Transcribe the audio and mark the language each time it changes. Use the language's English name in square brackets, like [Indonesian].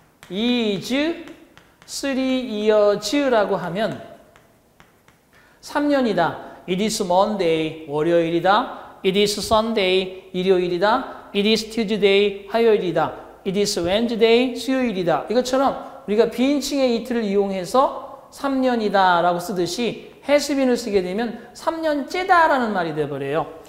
[English] is 3 years [Korean] 라고 하면 3년이다. [English] It is Monday, [Korean] 월요일이다. [English] It is Sunday, [Korean] 일요일이다. [English] It is Tuesday, [Korean] 화요일이다. [English] It is Wednesday, [Korean] 수요일이다. 이것처럼 우리가 비인칭의 이틀을 이용해서 3년이다 라고 쓰듯이 has been을 쓰게 되면 3년째다 라는 말이 되어버려요.